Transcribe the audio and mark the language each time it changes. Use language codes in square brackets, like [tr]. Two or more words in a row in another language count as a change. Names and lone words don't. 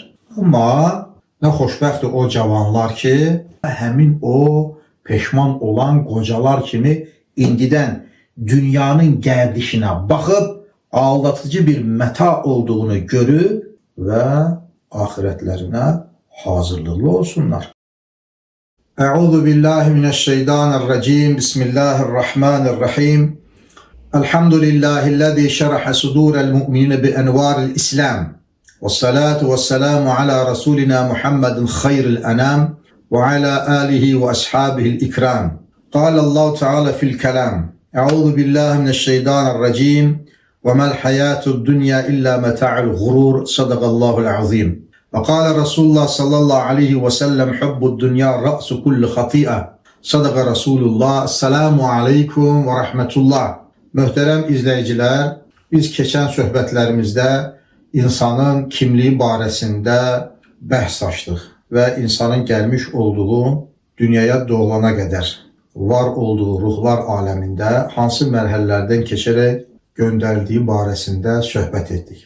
[az] Amma nə xoşbəxtdir o cavanlar ki, həmin o peşman olan qocalar kimi indidən dünyanın gərdişinə baxıb, aldatıcı bir məta olduğunu görüb və axirətlərinə hazırlıqlı olsunlar. [ar] أعوذ بالله من الشيطان الرجيم. بسم الله الرحمن الرحيم. الحمد لله الذي شرح صدور المؤمنين بأنوار الإسلام. والصلاة والسلام على رسولنا محمد خير الأنام وعلى آله وأصحابه الكرام. قال الله تعالى في الكلام. أعوذ بالله من الشيطان الرجيم. وما الحياة الدنيا إلا متاع الغرور. صدق الله العظيم. وقال رسول الله صلى الله عليه وسلم حب الدنيا رأس كل خطيئة. صدق رسول الله. السلام عليكم ورحمة الله. [az] Möhtərəm izləyicilər, biz keçən söhbətlərimizdə insanın kimliyi barəsində bəhs açdıq və insanın gəlmiş olduğu dünyaya doğulana qədər var olduğu ruhlar aləmində hansı mərhələlərdən keçərək göndərdiyi barəsində söhbət etdik.